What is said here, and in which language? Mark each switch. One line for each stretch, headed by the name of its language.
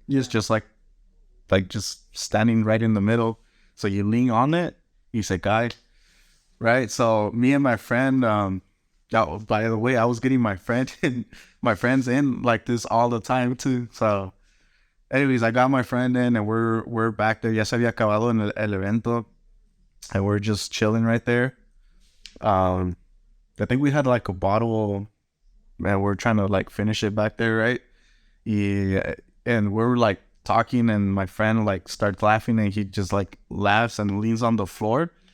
English: It's just like just standing right in the middle. So you lean on it, you say guy, right? So me and my friend, by the way, I was getting my friends in like this all the time too. So anyways, I got my friend in and we're back there.
Spanish: Ya se había acabado el evento.
English: And we're just chilling right there. I think we had like a bottle, and we're trying to like finish it back there, right? Yeah, and we're like talking, and my friend like starts laughing, and he just like laughs and leans on the floor.